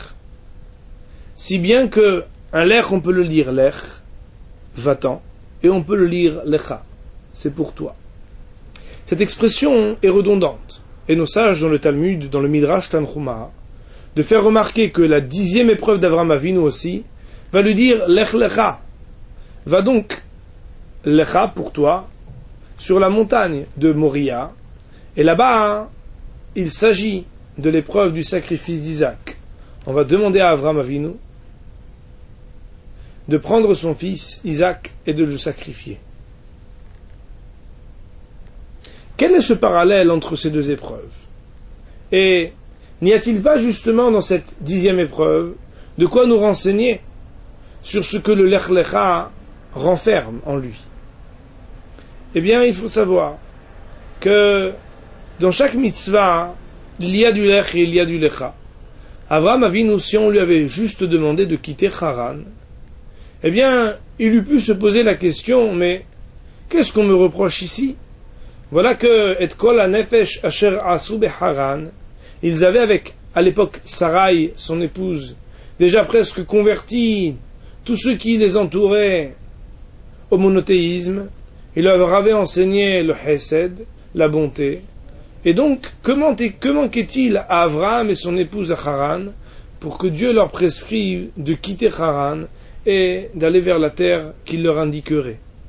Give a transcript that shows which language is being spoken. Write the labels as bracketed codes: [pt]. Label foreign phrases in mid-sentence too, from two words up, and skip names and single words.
[fr] Si bien que un lech, on peut le lire lech, va-t'en, et on peut le lire lecha, c'est pour toi. Cette expression est redondante, et nos sages dans le Talmud, dans le Midrash Tanchuma, de faire remarquer que la 10e épreuve d'Avraham Avinu aussi va lui dire [he] לך לך, [fr] va donc lecha pour toi sur la montagne de Moria, et là-bas il s'agit de l'épreuve du sacrifice d'Isaac. On va demander à Avraham Avinu de prendre son fils Isaac et de le sacrifier. Quel est ce parallèle entre ces deux épreuves? Et n'y a-t-il pas justement dans cette 10e épreuve de quoi nous renseigner sur ce que le [he] לך לך [fr] renferme en lui? Eh bien, il faut savoir que dans chaque mitzvah, il y a du lech et il y a du lecha. Avraham Avinu, si on lui avait juste demandé de quitter Haran, eh bien, il eût pu se poser la question, mais qu'est-ce qu'on me reproche ici? [he] Voilà que, et כל הנפש אשר עשו בחרן, [fr] ils avaient avec, à l'époque, Sarai, son épouse, déjà presque converti tous ceux qui les entouraient au monothéisme. Il leur avait enseigné le hesed, la bonté. Et donc, que manquait-il à Avraham et son épouse à Haran pour que Dieu leur prescrive de quitter Haran et d'aller vers la terre qu'il leur indiquerait?